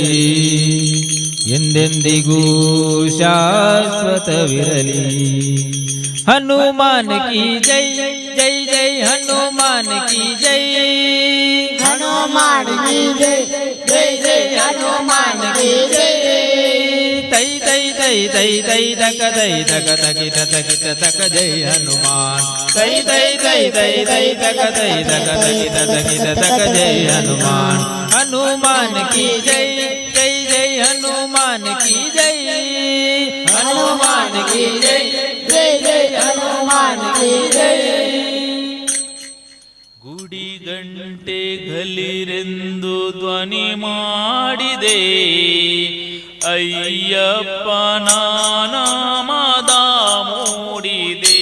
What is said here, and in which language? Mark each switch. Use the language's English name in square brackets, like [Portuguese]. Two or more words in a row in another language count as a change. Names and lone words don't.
[Kannada] ಎಂದೆಂದಿಗೂ ಶಾಶ್ವತವಿರಲಿ. [Hindi] हनुमान की जय जय जय हनुमान की जय. हनुमान की जय जय जय हनुमान की जय. ತೈ ತೈ ತೈ ತೈ ತೈ ತಕ ತೈ ತಕ ತಕಿಟ ತಕಿಟ ತಕ जय हनुमान. ತೈ ತೈ ತೈ ತೈ ತೈ ತಕ ತೈ ತಕ ತಕಿಟ ತಕಿಟ ತಕ जय हनुमान. हनुमान की जय जय जय हनुमान की जय. हनुमान की जय जय जय हनुमान की जय. [Kannada] ಗುಡಿ ಗಂಟೆ ಘಲಿರೆಂದು ಧ್ವನಿ ಮಾಡಿದೆ ಅಯ್ಯಪ್ಪನ ನಾಮದ ಮೂಡಿದೆ.